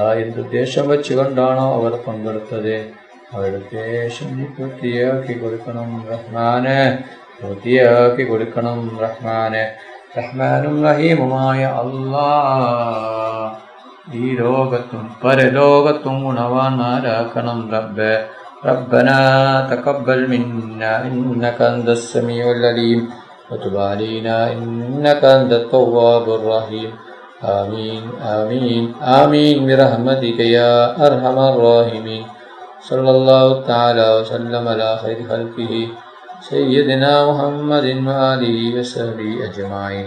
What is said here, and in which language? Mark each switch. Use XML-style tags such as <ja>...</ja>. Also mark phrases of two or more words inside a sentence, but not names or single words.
<ml>എന്തുദ്ദേശം വെച്ചുകൊണ്ടാണോ അവർ പങ്കെടുത്തത്, അവരുടെ ഉദ്ദേശം നീ പൂർത്തിയാക്കി കൊടുക്കണം റഹ്മാനെ. പൂർത്തിയാക്കി കൊടുക്കണം റഹ്മാനെ. റഹ്മാനും റഹീമുമായ അല്ലാ, ഈ ലോകത്തും പരലോകത്തും ഗുണവാന്മാരാക്കണം റബ്ബേ.</ml> <ar>ربنا تقبل منا إنك أنت السميع العليم وتب علينا إنك أنت التواب الرحيم. آمين آمين آمين برحمتك يا أرحم الراحمين. صلى الله تعالى وسلم على خير خلقه سيدنا محمد وآله وصحبه أجمعين.</ar>